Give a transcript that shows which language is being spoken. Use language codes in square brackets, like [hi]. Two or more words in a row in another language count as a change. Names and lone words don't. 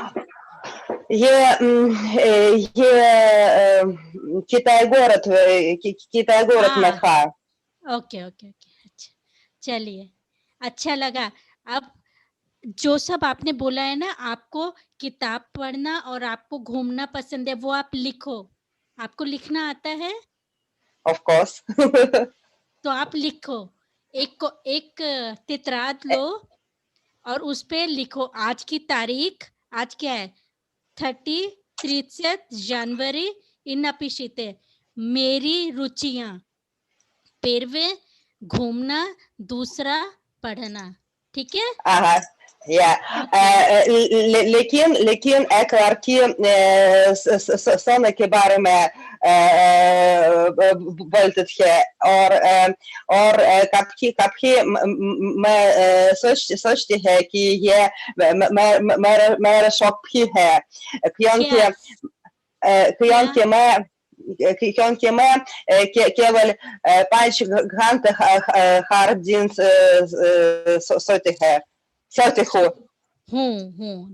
[hi] ये Китай город में था. ओके, अच्छा, चलिए, अच्छा लगा. अब जो सब आपने बोला है ना, आपको किताब पढ़ना और आपको घूमना पसंद है, वो आप लिखो. आपको लिखना आता है? [en] Of course. [hi] तो आप लिखो, एक तितरात लो और उस पे लिखो आज की तारीख. आज क्या है? 30 जनवरी. [ru] И напишите [hi] मेरी रुचियां. पहले घूमना, दूसरा पढ़ना. ठीक है? लेकिन एक लड़की सोने के बारे में बोलते थे, और कभी मैं सोचती है कि ये मेरा शौक भी है, क्योंकि क्योंकि मैं केवल 5 घंटे हर दिन सोती हूँ।